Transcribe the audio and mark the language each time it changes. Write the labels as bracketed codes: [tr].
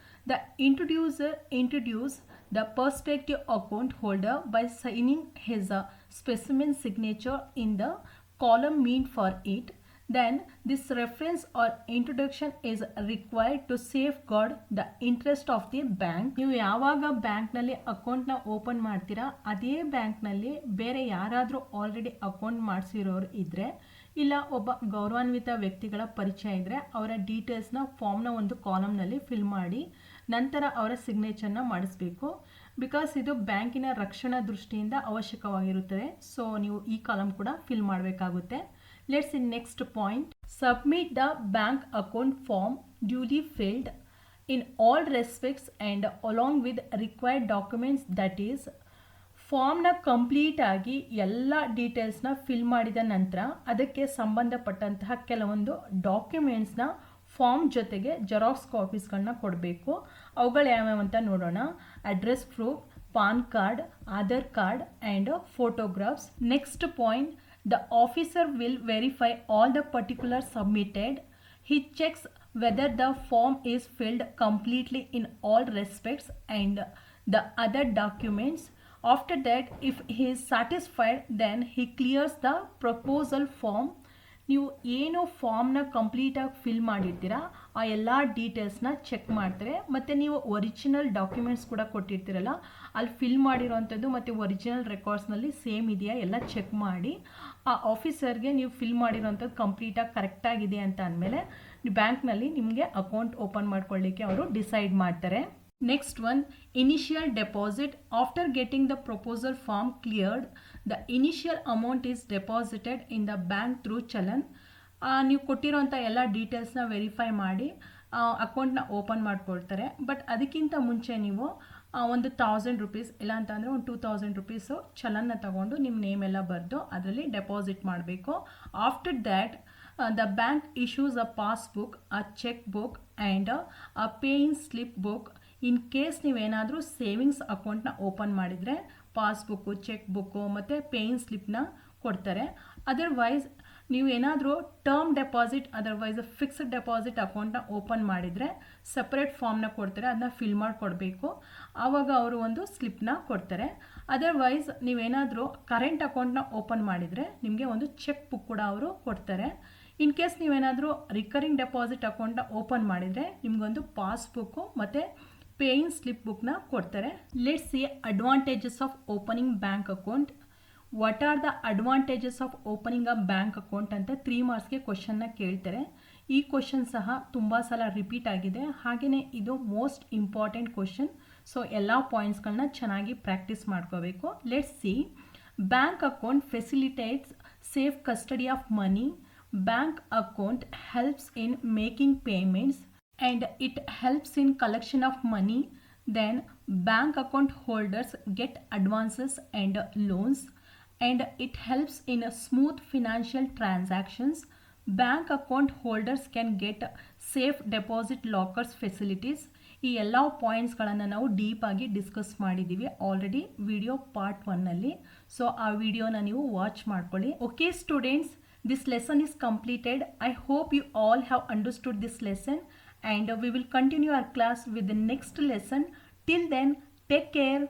[en] The introducer introduce the prospective account holder by signing his specimen signature in the column meant for it. Then this reference or introduction is required to safeguard the interest of the bank. [kn] ನೀವು ಯಾವಾಗ ಬ್ಯಾಂಕ್ನಲ್ಲಿ ಅಕೌಂಟ್ನ open ಮಾಡ್ತೀರಾ ಅದೇ ಬ್ಯಾಂಕ್ನಲ್ಲಿ ಬೇರೆ ಯಾರಾದರೂ already account ಮಾಡಿಸಿರೋರು ಇದ್ದರೆ ಇಲ್ಲ ಒಬ್ಬ ಗೌರವಾನ್ವಿತ ವ್ಯಕ್ತಿಗಳ ಪರಿಚಯ ಇದ್ದರೆ ಅವರ ಡೀಟೇಲ್ಸ್ನ ಫಾರ್ಮ್ನ ಒಂದು ಕಾಲಮ್ನಲ್ಲಿ ಫಿಲ್ ಮಾಡಿ ನಂತರ ಅವರ ಸಿಗ್ನೇಚರ್ನ ಮಾಡಿಸ್ಬೇಕು. ಬಿಕಾಸ್ ಇದು ಬ್ಯಾಂಕಿನ ರಕ್ಷಣಾ ದೃಷ್ಟಿಯಿಂದ ಅವಶ್ಯಕವಾಗಿರುತ್ತದೆ. ಸೊ ನೀವು ಈ ಕಾಲಮ್ ಕೂಡ ಫಿಲ್ ಮಾಡಬೇಕಾಗುತ್ತೆ. [en] Let's see next point. Submit the bank account form duly filled in all respects and along with required documents, that is [kn] ಫಾರ್ಮ್ನ ಕಂಪ್ಲೀಟ್ ಆಗಿ ಎಲ್ಲ ಡೀಟೇಲ್ಸ್ನ ಫಿಲ್ ಮಾಡಿದ ನಂತರ ಅದಕ್ಕೆ ಸಂಬಂಧಪಟ್ಟಂತಹ ಕೆಲವೊಂದು ಡಾಕ್ಯುಮೆಂಟ್ಸ್ನ ಫಾರ್ಮ್ ಜೊತೆಗೆ ಜೆರಾಕ್ಸ್ ಕಾಪೀಸ್ಗಳನ್ನ ಕೊಡಬೇಕು. ಅವುಗಳು ಯಾವ್ಯಾವ ಅಂತ ನೋಡೋಣ. Address proof, PAN card, Aadhaar card and photographs. [en] Next point, the officer will verify all the particulars submitted. He checks whether the form is filled completely in all respects and the other documents. After that, if he is satisfied, then he clears the proposal form. [kn] ನೀವು ಏನು ಫಾರ್ಮ್ನ ಕಂಪ್ಲೀಟಾಗಿ fill ಮಾಡಿರ್ತೀರಾ ಆ ಎಲ್ಲ ಡೀಟೇಲ್ಸ್ನ check ಮಾಡ್ತಾರೆ. ಮತ್ತು ನೀವು original documents ಕೂಡ ಕೊಟ್ಟಿರ್ತೀರಲ್ಲ ಅಲ್ಲಿ ಫಿಲ್ ಮಾಡಿರೋವಂಥದ್ದು ಮತ್ತು ಒರಿಜಿನಲ್ ರೆಕಾರ್ಡ್ಸ್ನಲ್ಲಿ ಸೇಮ್ ಇದೆಯಾ ಎಲ್ಲ ಚೆಕ್ ಮಾಡಿ ಆ ಆಫೀಸರ್ಗೆ ನೀವು ಫಿಲ್ ಮಾಡಿರೋವಂಥದ್ದು ಕಂಪ್ಲೀಟಾಗಿ ಕರೆಕ್ಟಾಗಿದೆ ಅಂತ ಅಂದಮೇಲೆ ಬ್ಯಾಂಕ್ನಲ್ಲಿ ನಿಮಗೆ ಅಕೌಂಟ್ ಓಪನ್ ಮಾಡ್ಕೊಳ್ಳಿಕ್ಕೆ ಅವರು ಡಿಸೈಡ್ ಮಾಡ್ತಾರೆ. [en] Next one, initial deposit. After getting the proposal form cleared, the initial amount is deposited in the bank through chalan. [kn] ನೀವು ಕೊಟ್ಟಿರೋಂಥ ಎಲ್ಲ ಡೀಟೇಲ್ಸ್ನ ವೆರಿಫೈ ಮಾಡಿ ಅಕೌಂಟ್ನ ಓಪನ್ ಮಾಡ್ಕೊಳ್ತಾರೆ. ಬಟ್ ಅದಕ್ಕಿಂತ ಮುಂಚೆ ನೀವು ಒಂದು 1000 ರೂಪೀಸ್ ಇಲ್ಲ ಅಂತಂದರೆ ಒಂದು 2000 ರೂಪೀಸು ಚಲನ್ನ ತಗೊಂಡು ನಿಮ್ಮ ನೇಮ್ ಎಲ್ಲ ಬರೆದು ಅದರಲ್ಲಿ ಡೆಪಾಸಿಟ್ ಮಾಡಬೇಕು. [en] After that the bank issues a passbook, a checkbook and a paying slip book. [kn] In case ನೀವೇನಾದರೂ ಸೇವಿಂಗ್ಸ್ ಅಕೌಂಟ್ನ ಓಪನ್ ಮಾಡಿದರೆ ಪಾಸ್ಬುಕ್ಕು, ಚೆಕ್ ಬುಕ್ಕು ಮತ್ತು ಪೇಯಿಂಗ್ ಸ್ಲಿಪ್ನ ಕೊಡ್ತಾರೆ. ಅದರ್ವೈಸ್ ನೀವು ಏನಾದರೂ term deposit otherwise fixed deposit ಅಕೌಂಟ್ನ ಓಪನ್ ಮಾಡಿದರೆ ಸಪ್ರೇಟ್ ಫಾರ್ಮ್ನ ಕೊಡ್ತಾರೆ, ಅದನ್ನ ಫಿಲ್ ಮಾಡಿ ಕೊಡಬೇಕು. ಆವಾಗ ಅವರು ಒಂದು ಸ್ಲಿಪ್ನ ಕೊಡ್ತಾರೆ. ಅದರ್ವೈಸ್ ನೀವೇನಾದರೂ ಕರೆಂಟ್ ಅಕೌಂಟ್ನ ಓಪನ್ ಮಾಡಿದರೆ ನಿಮಗೆ ಒಂದು ಚೆಕ್ ಬುಕ್ ಕೂಡ ಅವರು ಕೊಡ್ತಾರೆ. ಇನ್ ಕೇಸ್ ನೀವೇನಾದರೂ ರಿಕರಿಂಗ್ ಡೆಪಾಸಿಟ್ ಅಕೌಂಟ್ನ ಓಪನ್ ಮಾಡಿದರೆ ನಿಮಗೊಂದು ಪಾಸ್ಬುಕ್ಕು ಮತ್ತು ಪೇಯಿಂಗ್ ಸ್ಲಿಪ್ ಬುಕ್ನ ಕೊಡ್ತಾರೆ. [en] Let's see advantages of opening bank account. What are the advantages of opening a bank account [kn] ಅಂತ 3 ಮಾರ್ಕ್ಸ್ಗೆ ಕ್ವಶನ್ನ ಕೇಳ್ತಾರೆ. ಈ ಕ್ವಶನ್ ಸಹ ತುಂಬ ಸಲ ರಿಪೀಟ್ ಆಗಿದೆ. ಹಾಗೆಯೇ ಇದು ಮೋಸ್ಟ್ ಇಂಪಾರ್ಟೆಂಟ್ ಕ್ವಶನ್. ಸೊ ಎಲ್ಲ ಪಾಯಿಂಟ್ಸ್ಗಳನ್ನ ಚೆನ್ನಾಗಿ ಪ್ರಾಕ್ಟೀಸ್ ಮಾಡ್ಕೋಬೇಕು. [en] Let's see, bank account facilitates safe custody of money. Bank account helps in making payments and it helps in collection of money. Then bank account holders get advances and loans and it helps in a smooth financial transactions. Bank account holders can get safe deposit lockers facilities. [kn] ಈ ಎಲ್ಲ ಪಾಯಿಂಟ್ಸ್ಗಳನ್ನು ನಾವು deep ಆಗಿ discuss ಮಾಡಿದ್ದೀವಿ already video part 1ನಲ್ಲಿ. So ಆ ವಿಡಿಯೋನ ನೀವು watch ಮಾಡ್ಕೊಳ್ಳಿ. [en] Okay students, this lesson is completed. I hope you all have understood this lesson and we will continue our class with the next lesson. Till then, take care.